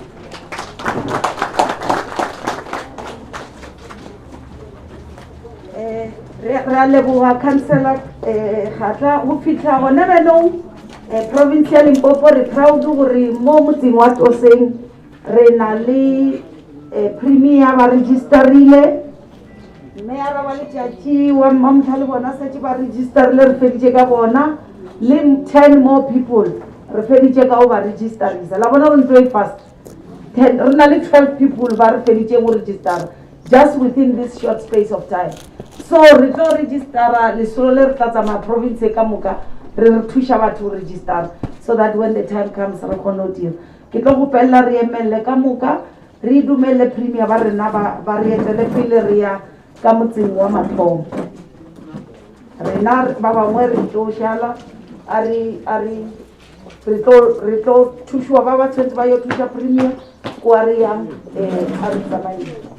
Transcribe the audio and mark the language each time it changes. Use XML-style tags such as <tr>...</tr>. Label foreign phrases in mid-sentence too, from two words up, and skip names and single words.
<nso>re a leboga councillor Kgatla go fitlha gone benong province ya Limpopo re proud gore mo motseng wa Tooseng re na le premier ba registerile mme ya raba letšatši wa mmamotha le bona setse ba registerile re feditše ka bona le 10</nso> <en>more people</en> <nso>re feditše ka go ba registerisa la bona re ntho e fast re na le 12 people ba re feditše go registera</nso> <en>just within this short space of time</en> <nso>so re tlo registera lesolo le re tla tsamaya province ka moka re thuša batho go registera</nso> <en>so that when the time comes</en> <nso>re kgone go dira ke tlo gopelela re emelele ka moka re dumelele premier ba rena ba re etele pele re ya ka motseng wa Mathomo rena ba bangwe re tlo šala re tlo thušiwa ba ba tshwantse ba yo thuša premier ko a re yang a re tsamaile</nso>